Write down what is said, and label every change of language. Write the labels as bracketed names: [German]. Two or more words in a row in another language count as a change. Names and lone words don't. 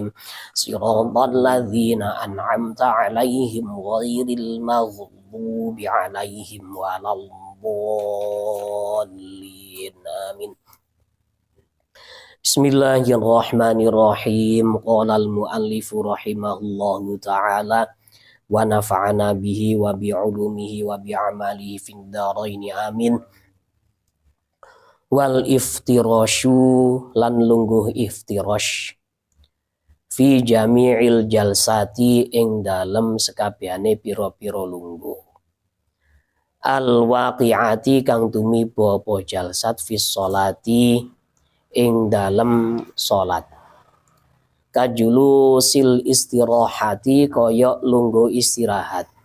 [Arabic] صراط الذين أنعمت عليهم غير المغضوب عليهم ولا الضالين. آمين. بسم الله الرحمن الرحيم. قال المؤلف رحمه الله تعالى ونفعنا به وبعلومه وبأعماله في الدارين آمين. والافتراش [Javanese] lan lungguh iftirash [Arabic] في جميع الجلسات [Javanese] ing dalem sekabehane pira-pira lungguh [Arabic] الواقعة [Javanese] kang tumiba apa [Arabic] جلسة في الصلاة [Javanese] ing dalem salat [Arabic] كجلوس الاستراحة [Javanese] koyok lungguh istirahat